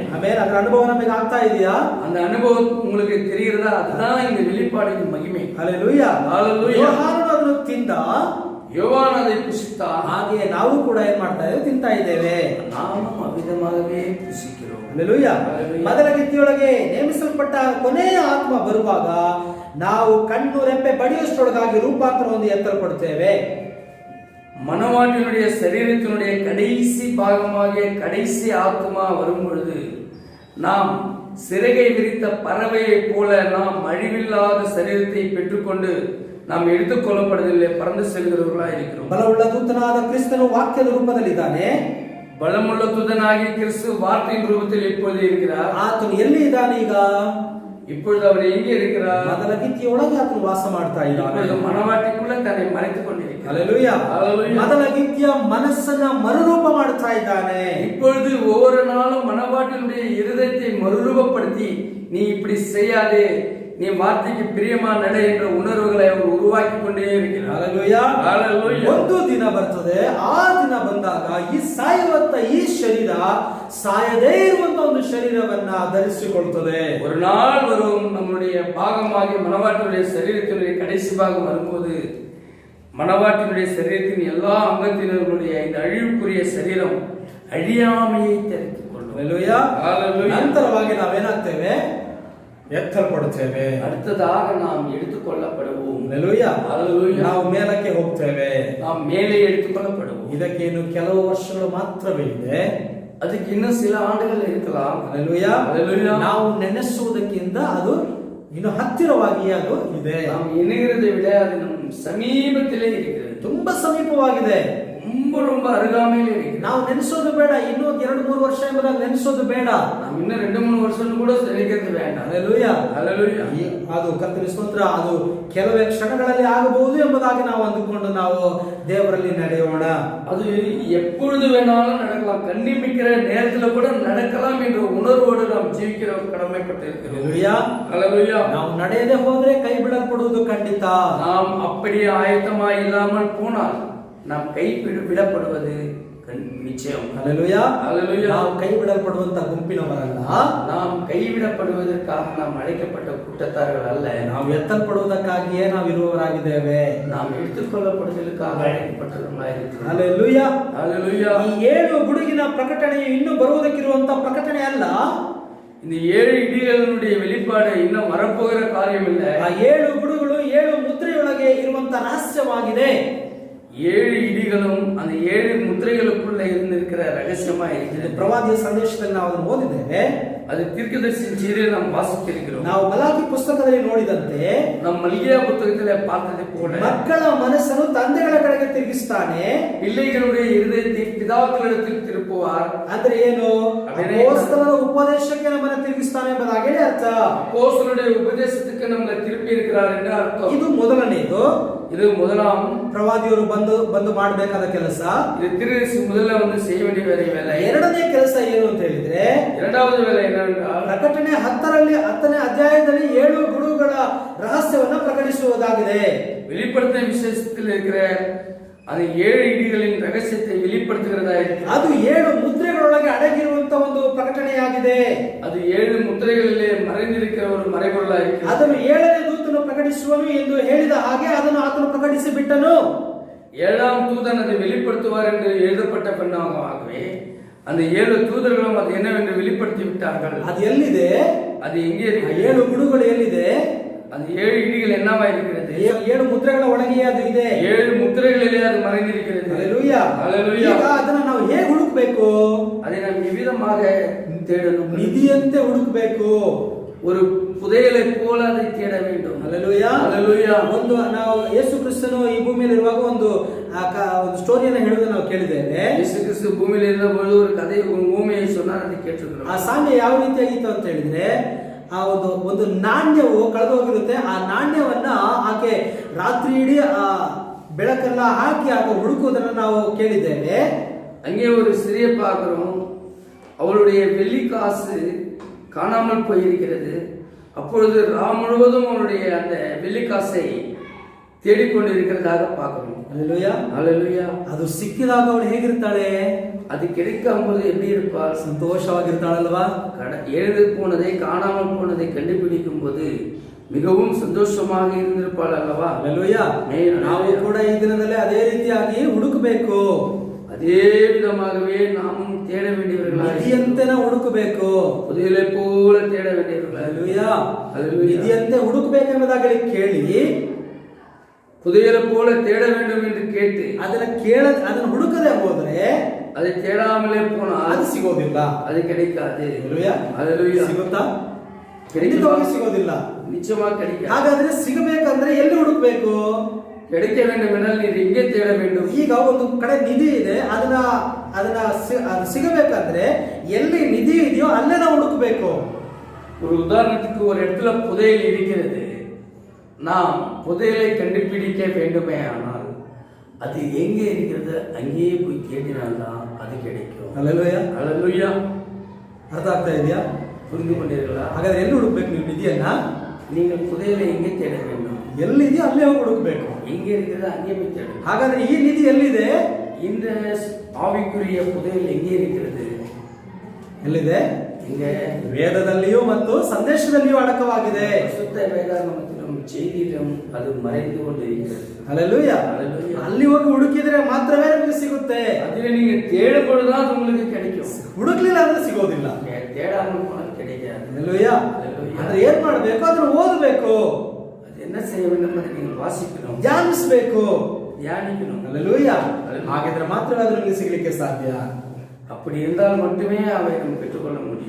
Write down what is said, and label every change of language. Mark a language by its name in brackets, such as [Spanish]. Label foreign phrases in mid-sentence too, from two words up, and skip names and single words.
[Kannada] ಆಮೆನ್. ಅದರ ಅನುಭವ ನಮಗೆ ಆಗ್ತಾ ಇದೆಯಾ? [Tamil] அந்த அனுபவம் உங்களுக்கு தெரிகிறதா? அதுதான் இந்த வெளிப்பாடின் மகிமை. [Kannada] ಹಲ್ಲೆಲೂಯಾ. ಹಲ್ಲೆಲೂಯಾ. ಯೋಹಾನನು ಅದನ್ನು ತಿಂದ, [Tamil] யோவான் அதை புசித்த, [Kannada] ಹಾಗೆ ನಾವು ಕೂಡ ಏನ್ ಮಾಡ್ತಾ ಇದ್ದೇವೆ? ತಿಂತಾ ಇದ್ದೇವೆ. [Tamil] நாமும் அவ்விதமாகவே புசிக்கிறோம். [Kannada] ಹಲ್ಲೆಲೂಯಾ. ಮೊದಲ ಗಿತ್ತಿಯೊಳಗೆ ನೇಮಿಸಲ್ಪಟ್ಟ ಕೊನೆಯ ಆತ್ಮ ಬರುವಾಗ ನಾವು ಕಣ್ಣು ರೆಪ್ಪೆ ಬಡಿಯುವಷ್ಟರೊಳಗಾಗಿ ರೂಪಾಂತರ ಒಂದು ಎತ್ತಲ್ಪಡುತ್ತೇವೆ. [Tamil] மனவாட்டினுடைய சரீரத்தினுடைய கடைசி பாகமாகிய கடைசி ஆத்மா வரும் பொழுது நாம் சிறகை விரித்த பறவையை போல நாம் அழிவில்லாத சரீரத்தை பெற்றுக்கொண்டு நாம் எடுத்துக்கொள்ளப்படுவதில்லை, பறந்து செல்கிறவர்களாக இருக்கிறோம். [Kannada] ಬಲವುಳ್ಳ ದೂತನಾದ ಕ್ರಿಸ್ತನು ವಾಕ್ಯದ ರೂಪದಲ್ಲಿದ್ದಾನೆ. [Tamil] பலமுள்ள தூதனாகிய கிறிஸ்து வார்த்தையின் ரூபத்தில் இப்பொழுது இருக்கிறார். [Kannada] ಆತನು ಎಲ್ಲಿ ಇದ್ದಾನೆ ಈಗ? [Tamil] இப்பொழுது அவர் எங்கே இருக்கிறார்? [Kannada] ಮೊದಲ ಗಿತ್ತಿಯೊಳಗೆ ಆತನು ವಾಸ ಮಾಡ್ತಾ ಇದ್ದಾನೆ. [Tamil] மனவாட்டிக்குள்ள தன்னை மறைத்துக் கொண்டிருக்கிறார். [Kannada] ಹಲ್ಲೆಲೂಯಾ. ಮೊದಲ ಗಿತ್ತಿಯ ಮನಸ್ಸನ್ನ ಮರುರೂಪ ಮಾಡ್ತಾ ಇದ್ದಾನೆ. [Tamil] இப்பொழுது ஒவ்வொரு நாளும் மனவாட்டினுடைய இருதயத்தை மறுரூபப்படுத்தி நீ இப்படி செய்யாதே, நீ வார்த்தைக்கு பிரியமா நட என்ற உணர்வுகளை அவர் உருவாக்கி கொண்டே இருக்கிறார். [Kannada] ಹಲ್ಲೆಲೂಯಾ. ಹಲ್ಲೆಲೂಯಾ. ಒಂದು ದಿನ ಬರ್ತದೆ, ಆ ದಿನ ಬಂದಾಗ ಈ ಸಾಯುವಂತ ಈ ಶರೀರ ಸಾಯದೇ ಇರುವಂತ ಒಂದು ಶರೀರವನ್ನ ಧರಿಸಿಕೊಳ್ಳುತ್ತದೆ. [Tamil] ஒரு நாள் வரும், நம்முடைய பாகமாகிய மனவாட்டினுடைய சரீரத்தினுடைய கடைசி பாகம் வரும்போது மனவாட்டினுடைய சரீரத்தின் எல்லா அங்கத்தினர்களுடைய இந்த அழிவுக்குரிய சரீரம் [Kannada] ಅಳಿಯಾಮೆಯೇ ತೆರೆದುಕೊಳ್ಳುವ. ಹಲ್ಲೆಲೂಯಾ. ನಂತರವಾಗಿ ನಾವೇನಾಗ್ತೇವೆ? ಎತ್ತಲ್ಪಡುತ್ತೇವೆ. [Tamil] அடுத்ததாக நாம் எடுத்துக்கொள்ளப்படுவோம். [Kannada] ಹಲ್ಲೆಲೂಯಾ. ಹಲ್ಲೆಲೂಯಾ. ನಾವು ಮೇಲಕ್ಕೆ ಹೋಗ್ತೇವೆ. [Tamil] நாம் மேலே எடுத்துக்கொள்ளப்படுவோம். [Kannada] ಇದಕ್ಕೆ ಇನ್ನು ಕೆಲವು ವರ್ಷಗಳು ಮಾತ್ರವೇ ಇದೆ. ಅದಕ್ಕೆ ಇನ್ನೂ [Tamil] சில ஆண்டுகள் இருக்கலாம். [Kannada] ಹಲ್ಲೆಲೂಯಾ. ಹಲ್ಲೆಲೂಯಾ. ನಾವು ನೆನೆಸುವುದಕ್ಕಿಂತ ಅದು ಇನ್ನು ಹತ್ತಿರವಾಗಿ ಅದು ಇದೆ. [Tamil] நாம் எண்ணுகிறதை விட அது நம் சமீபத்திலே இருக்கிறது. [Kannada] ತುಂಬಾ ಸಮೀಪವಾಗಿದೆ. [Tamil] ரொம்ப ரொம்ப அருகாமையில் இருக்கிறது. [Kannada] ನಾವು ನೆನೆಸೋದು ಬೇಡ, ಇನ್ನೂ 2-3 ವರ್ಷ ಎಂಬುದಾಗಿ ನೆನೆಸೋದು ಬೇಡ. [Tamil] நாம் இன்னும் 2-3 வருஷம் கூட நினைக்கிறது வேண்டாம். [Kannada] ಹಲ್ಲೆಲೂಯಾ, [Tamil] ஹalleluya. [Kannada] ಅದು ಕರ್ತನ ಸ್ತೋತ್ರ, ಅದು ಕೆಲವೇ ಕ್ಷಣಗಳಲ್ಲಿ ಆಗಬಹುದು ಎಂಬುದಾಗಿ ನಾವು ಅಂದುಕೊಂಡು ನಾವು ದೇವರಲ್ಲಿ ನಡೆಯೋಣ. [Tamil] அது எப்பொழுது வேணாலும் நடக்கலாம், கண்டிப்பிக்கிற நேரத்தில் கூட நடக்கலாம் என்ற உணர்வோடு நாம் ஜீவிக்கிற கடமைப்பட்டிருக்கிறோம். [Kannada] ಹಲ್ಲೆಲೂಯಾ, [Tamil] ஹalleluya. [Kannada] ನಾವು ನಡೆಯದೆ ಹೋದ್ರೆ ಕೈ ಬಿಡಲ್ಪಡುವುದು ಖಂಡಿತ. [Tamil] நாம் அப்படியே ஆயத்தமாய் இல்லாமல் போனால் நாம் கை விடப்படுவது நிச்சயம். [Kannada] ಹಲ್ಲೆಲೂಯಾ, [Tamil] ஹalleluya. [Kannada] ನಾವು ಕೈ ಬಿಡಲ್ಪಡುವಂತ ಗುಂಪಿನವರಲ್ಲ, [Tamil] நாம் கைவிடப்படுவதற்காக நாம் அழைக்கப்பட்ட கூட்டத்தார்கள் அல்ல. [Kannada] ನಾವು ಎತ್ತಲ್ಪಡುವುದಕ್ಕಾಗಿಯೇ ನಾವು ಇರುವವರಾಗಿದ್ದೇವೆ. [Tamil] நாம் எடுத்துக்கொள்ளப்படுவதற்காக அழைக்கப்பட்டவர்களாயிருக்கிறோம். [Kannada] ಹಲ್ಲೆಲೂಯಾ, [Tamil] ஹalleluya. [Kannada] ಈ 7 ಗುಡುಗಿನ ಪ್ರಕಟಣೆಯು ಇನ್ನೂ ಬರುವುದಕ್ಕಿರುವಂತ ಪ್ರಕಟಣೆ ಅಲ್ಲ. [Tamil] இந்த 7 இடிகளினுடைய வெளிப்பாடு இன்னும் வரப்போகிற காரியம் இல்லை. [Kannada] ಆ 7 ಗುಡುಗಳು 7 ಮುದ್ರೆಯೊಳಗೆ ಇರುವಂತ ರಹಸ್ಯವಾಗಿದೆ. [Tamil] 7 இடிகளும் அந்த 7 முத்திரைகளுக்குள்ள இருந்திருக்கிற ரகசியமா இருக்கிறது. [Kannada] ಪ್ರವಾದಿಯ ಸಂದೇಶದಲ್ಲಿ ನಾವು ಅದನ್ನು ಓದಿದ್ದೇವೆ. [Tamil] அது தீர்க்கதரிசியின் செய்தியை நாம் வாசித்திருக்கிறோம். [Kannada] ನಾವು ಮಲಾಕಿ ಪುಸ್ತಕದಲ್ಲಿ ನೋಡಿದಂತೆ [Tamil] நம் மல்கியா புத்தகத்திலே பார்த்ததை போல [Kannada] ಮಕ್ಕಳ ಮನಸ್ಸನ್ನು ತಂದೆಗಳ ಕಡೆಗೆ ತಿರುಗಿಸ್ತಾನೆ, [Tamil] பிள்ளைகளுடைய இருதயத்தை பிதாக்களிடத்தில் திருப்புவார். [Kannada] ಅಂದ್ರೆ ಏನು? ಅಪೊಸ್ತಲರ ಉಪದೇಶಕ್ಕೆ ನಮ್ಮನ್ನು ತಿರುಗಿಸ್ತಾನೆ ಎಂಬುದಾಗಿ ಅರ್ಥ. [Tamil] அப்போஸ்தலருடைய உபதேசத்துக்கு நம்மை திருப்பி இருக்கிறார் என்று அர்த்தம். [Kannada] ಇದು ಮೊದಲನೇದು. [Tamil] இது முதலாம் [Kannada] ಪ್ರವಾದಿಯವರು ಬಂದು ಮಾಡಬೇಕಾದ ಕೆಲಸ. [Tamil] இது திருசி முதல்ல வந்து செய்ய வேண்டிய வேலை. [Kannada] ಎರಡನೇ ಕೆಲಸ ಏನು ಅಂತ ಹೇಳಿದ್ರೆ, [Tamil] இரண்டாவது வேலை என்னவென்றால் [Kannada] ಪ್ರಕಟಣೆ 10ನೇ ಅಧ್ಯಾಯದಲ್ಲಿ 7 ಗುಡುಗಳ ರಹಸ್ಯವನ್ನ ಪ್ರಕಟಿಸುವುದಾಗಿದೆ. [Tamil] வெளிப்படுத்தின விசேஷத்தில் இருக்கிற அந்த 7 இடிகளின் ரகசியத்தை வெளிப்படுத்துகிறதா இருக்கு. [Kannada] ಅದು 7 ಮುದ್ರೆಗಳೊಳಗೆ ಅಡಗಿರುವಂತ ಒಂದು ಪ್ರಕಟಣೆಯಾಗಿದೆ. [Tamil] அது 7 முத்திரைகளிலே மறைந்திருக்கிற ஒரு மறைபொருளாக இருக்கு. [Kannada] ಅದನ್ನು 7ನೇ ದೂತನು ಪ್ರಕಟಿಸುವನು ಎಂದು ಹೇಳಿದ ಹಾಗೆ ಅದನ್ನು ಆತನು ಪ್ರಕಟಿಸಿ ಬಿಟ್ಟನು. [Tamil] 7ஆம் தூதன் அதை வெளிப்படுத்துவார் என்று எழுதப்பட்ட பின்னமாகவே அந்த 7 தூதர்களும் அது என்னவென்று வெளிப்படுத்தி விட்டார்கள். [Kannada] ಅದು ಎಲ್ಲಿದೆ? [Tamil] அது எங்கே இருக்கு? [Kannada] 7 ಗುಡುಗಳು ಎಲ್ಲಿದೆ? [Tamil] அந்த 7 இடிகள் என்னவா இருக்கிறது? [Kannada] 7 ಮುದ್ರೆಗಳ ಒಳಗೆ ಅದು ಇದೆ. [Tamil] 7 முத்திரைகளிலே அது மறைந்திருக்கிறது. [Kannada] ಹಲ್ಲೆಲೂಯಾ, [Tamil] ஹalleluya. [Kannada] ಈಗ ಅದನ್ನ ನಾವು ಹೇಗೆ ಹುಡುಕಬೇಕು? [Tamil] அதை நாம் எவ்விதமாக தேடணும்? [Kannada] ನಿಧಿಯಂತೆ ಹುಡುಕಬೇಕು. [Tamil] ஒரு புதையலை போல அதை தேட வேண்டும். [Kannada] ಹಲ್ಲೆಲೂಯಾ, [Tamil] ஹalleluya. [Kannada] ಒಂದು ನಾವು ಯೇಸು ಕ್ರಿಸ್ತನು ಈ ಭೂಮಿಯಲ್ಲಿ ಇರುವಾಗ ಒಂದು ಸ್ಟೋರಿಯನ್ನು ಹೇಳುವುದನ್ನು ನಾವು ಕೇಳಿದ್ದೇವೆ. ಯೇಸು ಕ್ರಿಸ್ತ ಭೂಮಿಯಲ್ಲಿ ಇರುವಾಗ [Tamil] ஒரு கதை ஊமையை சொன்னார், அதை கேட்டிருக்கிறோம். [Kannada] ಆ ಸಾಮ್ಯ ಯಾವ ರೀತಿಯಾಗಿತ್ತು ಅಂತ ಹೇಳಿದ್ರೆ, ಆ ಒಂದು ನಾಣ್ಯವು ಕಳೆದು ಹೋಗಿರುತ್ತೆ. ಆ ನಾಣ್ಯವನ್ನ ಆಕೆ ರಾತ್ರಿ ಇಡೀ ಆ ಬೆಳಕೆಲ್ಲ ಹಾಕಿ ಆಗ ಹುಡುಕುವುದನ್ನು ನಾವು ಕೇಳಿದ್ದೇವೆ. [Tamil] அங்கே ஒரு சிறிய பார்க்கிறோம், அவளுடைய வெள்ளி காசு காணாமல் போயிருக்கிறது. அப்பொழுது ராம் முழுவதும் அவளுடைய அந்த வெள்ளி காசை தேடிக்கொண்டிருக்கிறதாக பார்க்கிறோம். [Kannada] ಹಲ್ಲೆಲೂಯಾ, [Tamil] ஹalleluya. [Kannada] ಅದು ಸಿಕ್ಕಿದಾಗ ಅವಳು ಹೇಗಿರ್ತಾಳೆ? [Tamil] அது கிடைக்கும்போது எப்படி இருப்பாள்? [Kannada] ಸಂತೋಷವಾಗಿರ್ತಾಳಲ್ವಾ? [Tamil] எழுந்து போனதை காணாமல் போனதை கண்டுபிடிக்கும் போது மிகவும் சந்தோஷமாக இருந்திருப்பாள் அல்லவா? [Kannada] ಹಲ್ಲೆಲೂಯಾ. ನಾವು ಕೂಡ ಈ ದಿನದಲ್ಲಿ ಅದೇ ರೀತಿಯಾಗಿ ಹುಡುಕಬೇಕು. [Tamil] அதே விதமாகவே நாமும் தேட வேண்டியவர்களாக, [Kannada] ನಿಧಿಯಂತೆ ನಾವು ಹುಡುಕಬೇಕು. [Tamil] புதையலை போல தேட வேண்டியவர்களாக. [Kannada] ಹಲ್ಲೆಲೂಯಾ, [Tamil] ஹalleluya. [Kannada] ನಿಧಿಯಂತೆ ಹುಡುಕಬೇಕೆಂಬುದಾಗಿ ಕೇಳಿ [Tamil] புதையலை போல தேட வேண்டும் என்று கேட்டு [Kannada] ಅದನ್ನ ಹುಡುಕದೆ ಹೋದ್ರೆ [Tamil] அதை தேடாமலே போனால் [Kannada] ಅದು ಸಿಗೋದಿಲ್ಲ. [Tamil] அது கிடைக்காது. [Kannada] ಹಲ್ಲೆಲೂಯಾ. [Tamil] ஹalleluya. [Kannada] ಸಿಗುತ್ತಾ? [Tamil] கிடைக்குமா? [Kannada] ಸಿಗೋದಿಲ್ಲ. [Tamil] நிச்சயமா கிடைக்காது. [Kannada] ಹಾಗಾದ್ರೆ ಸಿಗಬೇಕಂದ್ರೆ ಎಲ್ಲಿ ಹುಡುಕಬೇಕು? [Tamil] கிடைக்க வேண்டும் என்றால் நீர் எங்கே தேட வேண்டும்? [Kannada] ಈಗ ಒಂದು ಕಡೆ ನಿಧಿ ಇದೆ, ಅದನ್ನ ಅದು ಸಿಗಬೇಕಂದ್ರೆ ಎಲ್ಲಿ ನಿಧಿ ಇದೆಯೋ ಅಲ್ಲೇ ನಾವು ಹುಡುಕಬೇಕು. [Tamil] ஒரு உதாரணத்துக்கு ஒரு இடத்துல புதையல் இருக்கிறது, நாம் புதையலை கண்டுபிடிக்க வேண்டுமே ஆனால் அது எங்கே இருக்கிறது அங்கேயே போய் தேடினால்தான் அது கிடைக்கும். [Kannada] ಹಲ್ಲೆಲೂಯಾ, [Tamil] ஹalleluya. [Kannada] ಅರ್ಥ ಆಗ್ತಾ ಇದೆಯಾ? [Tamil] புரிந்து கொண்டீர்களா? [Kannada] ಹಾಗಾದ್ರೆ ಎಲ್ಲಿ ಹುಡುಕ್ಬೇಕು ನೀವು ನಿಧಿಯನ್ನ? [Tamil] நீங்கள் புதையலை எங்கே தேட வேண்டும்? [Kannada] ಎಲ್ಲಿದೆಯೋ ಅಲ್ಲೇ ಹೋಗಿ ಹುಡುಕ್ಬೇಕು. [Tamil] எங்கே இருக்கிறது அங்கே போய் தேடும். [Kannada] ಹಾಗಾದ್ರೆ ಈ ನಿಧಿ ಎಲ್ಲಿದೆ? [Tamil] இந்த ஆவிக்குரிய புதையல் எங்கே இருக்கிறது? [Kannada] ಎಲ್ಲಿದೆ? [Tamil] இங்கே [Kannada] ವೇದದಲ್ಲಿಯೂ ಮತ್ತು ಸಂದೇಶದಲ್ಲಿಯೂ ಅಡಕವಾಗಿದೆ. [Tamil] சுத்த வேதாகமத்திலும் செய்தியிலும் அது மறைந்து கொண்டிருக்கிறது. [Kannada] ಹಲ್ಲೆಲೂಯಾ. ಅಲ್ಲಿ ಹೋಗಿ ಹುಡುಕಿದ್ರೆ ಮಾತ್ರವೇ ನಮಗೆ ಸಿಗುತ್ತೆ. [Tamil] அதில் நீங்க தேடும் பொழுதுதான் அது உங்களுக்கு கிடைக்கும். [Kannada] ಹುಡುಕ್ಲಿಲ್ಲ ಅಂದ್ರೆ ಸಿಗೋದಿಲ್ಲ. [Tamil] தேடாமல் போனால் கிடைக்காது. [Kannada] ಹಲ್ಲೆಲೂಯಾ. ಅಂದ್ರೆ ಏನ್ ಮಾಡ್ಬೇಕು? ಅದನ್ನ ಓದಬೇಕು. [Tamil] அது என்ன செய்ய வேண்டும் என்று நீங்கள் வாசிக்கணும், [Kannada] ಧ್ಯಾನಿಸಬೇಕು, [Tamil] தியானிக்கணும். [Kannada] ಹಲ್ಲೆಲೂಯಾ. ಹಾಗಿದ್ರೆ ಮಾತ್ರವೇ ಅದು ನಮಗೆ ಸಿಗಲಿಕ್ಕೆ ಸಾಧ್ಯ. [Tamil] அப்படி இருந்தால் மட்டுமே அவை நம்ம பெற்றுக்கொள்ள முடியும்.